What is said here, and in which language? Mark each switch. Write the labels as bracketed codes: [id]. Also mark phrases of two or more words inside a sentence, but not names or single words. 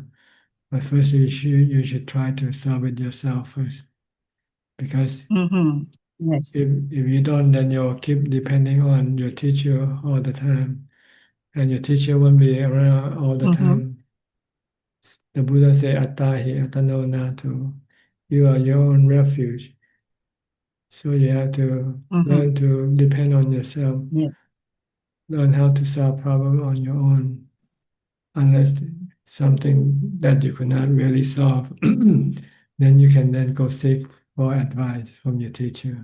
[en] But first, you should try to solve it yourself first, because Yes. if you don't, then you'll keep depending on your teacher all the time, and your teacher won't be around all the time. The Buddha said, [pi] "Attahi atano natu." [en] You are your own refuge. So you have to learn to depend on yourself. Yes. Learn how to solve problem on your own, unless something that you could not really solve. Then you can then go seek for advice from your teacher.